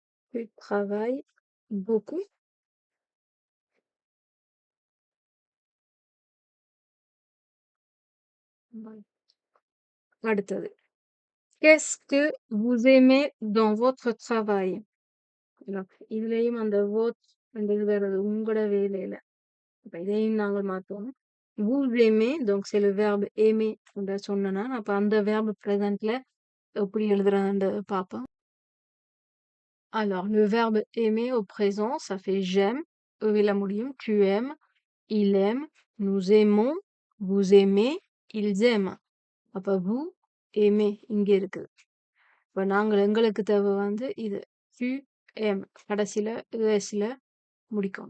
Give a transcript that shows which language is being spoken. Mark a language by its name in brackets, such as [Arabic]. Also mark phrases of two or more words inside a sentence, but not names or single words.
[French] Tu travailles beaucoup. Ouais. [Tamil] அடுத்தது. [French] Qu'est-ce que vous aimez dans votre travail? [Tamil] இல்ல, இதுலயும் அந்த words அந்த இது வருது உங்களோட வேலையில. அப்ப இதையும் நாங்கள் மாத்துவோம். [French] Vous aimez, donc c'est le verbe aimer [Tamil] என்று சொன்னேன்னா, அப்ப அந்த verbe presentல எப்படி எழுதுறான்னு பார்ப்போம். [French] Alors, le verbe aimer au présent, ça fait j'aime. [Tamil] La முடியும். [French] Tu aimes, il aime, nous aimons, vous aimez, ils aiment. [Tamil] அப்ப [French] vous aimez [Tamil] இங்க இருக்குது. இப்ப நாங்கள் எங்களுக்கு தேவை வந்து இது [French] tu aimes [Tamil] கடைசியில esல முடிக்கணும்.